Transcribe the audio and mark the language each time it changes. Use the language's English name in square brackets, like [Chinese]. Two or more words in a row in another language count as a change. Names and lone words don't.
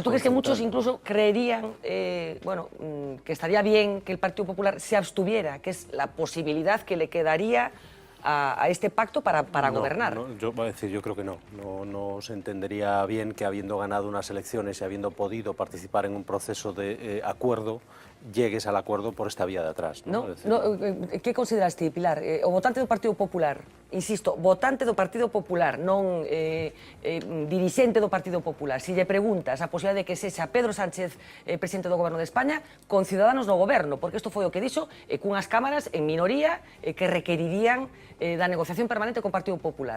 [Spanish] ¿Pero tú crees que muchos incluso creerían que estaría bien que el Partido Popular se abstuviera, que es la posibilidad que le quedaría a este pacto para gobernar? No, yo creo que no se entendería bien que, habiendo ganado unas elecciones y habiendo podido participar en un proceso de acuerdo, llegues al acuerdo por esta vía de atrás. [Galician] ¿Qué consideras ti, Pilar? O votante do Partido Popular, insisto, votante do Partido Popular, non dirixente do Partido Popular, se lle preguntas a posibilidade de que sexa Pedro Sánchez presidente do Goberno de España con Ciudadanos no goberno, porque isto foi o que dixo, cunhas cámaras en minoría que requerirían da negociación permanente con o Partido Popular.